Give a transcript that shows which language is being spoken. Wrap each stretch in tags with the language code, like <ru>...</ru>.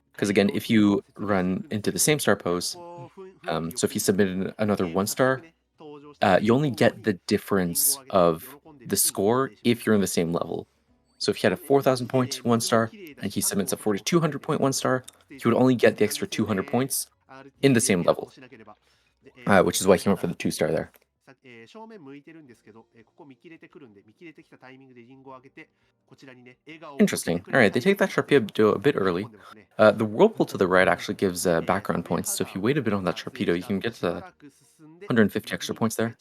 <en>Because again, if you run into the same start pose, so if he submitted another 1 star, you only get the difference of the score if you're in the same level. So if he had a 4,000 point 1 star and he submits a 4,200 point 1 star, he would only get the extra 200 points in the same level, which is why he went for the 2 star there.</en> <ja>正面向いてるんですけど、ここ見切れてくるんで、見切れてきたタイミングでリンゴを上げて、こちらにね、笑顔を。</ja> <en>Interesting. All right, they take that Sharpedo a bit early. The whirlpool to the right actually gives background points, so if you wait a bit on that Sharpedo, you can get 150 extra points there.</en>